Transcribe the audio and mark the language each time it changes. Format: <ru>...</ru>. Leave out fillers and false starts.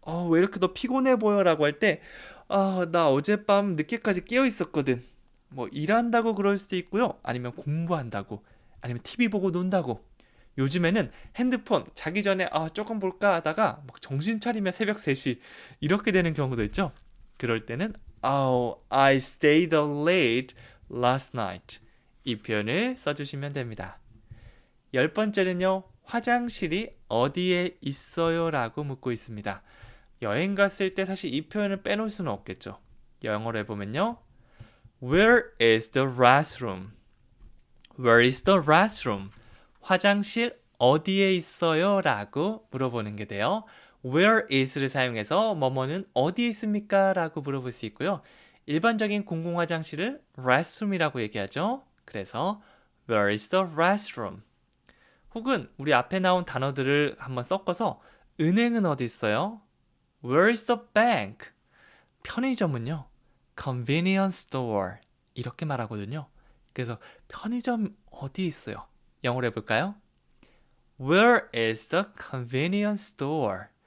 <ko>왜 이렇게 너 피곤해 보여? 라고 할 때 나 어젯밤 늦게까지 깨어 있었거든. 뭐 일한다고 그럴 수도 있고요. 아니면 공부한다고. 아니면 TV 보고 논다고. 요즘에는 핸드폰 자기 전에 조금 볼까 하다가 막 정신 차리면 새벽 3시 이렇게 되는 경우도 있죠. 그럴 때는</ko> <en>I stayed up late last night.</en> <ko>이 표현을 써주시면 됩니다. 10번째는요. 화장실이 어디에 있어요? 라고 묻고 있습니다. 여행 갔을 때 사실 이 표현을 빼놓을 수는 없겠죠. 영어로 해보면요.</ko> <en>Where is the restroom? Where is the restroom?</en> <ko>화장실 어디에 있어요? 라고 물어보는 게 돼요. where is를 사용해서 뭐뭐는 어디에 있습니까? 라고 물어볼 수 있고요. 일반적인 공공화장실을 restroom이라고 얘기하죠. 그래서</ko> <en>where is the restroom?</en> <ko>혹은 우리 앞에 나온 단어들을 한번 섞어서 은행은 어디 있어요?</ko> <en>Where is the bank?</en> <ko>편의점은요. convenience store 이렇게 말하거든요. 그래서 편의점 어디 있어요? 영어로 해볼까요?</ko> <en>Where is the convenience store?</en>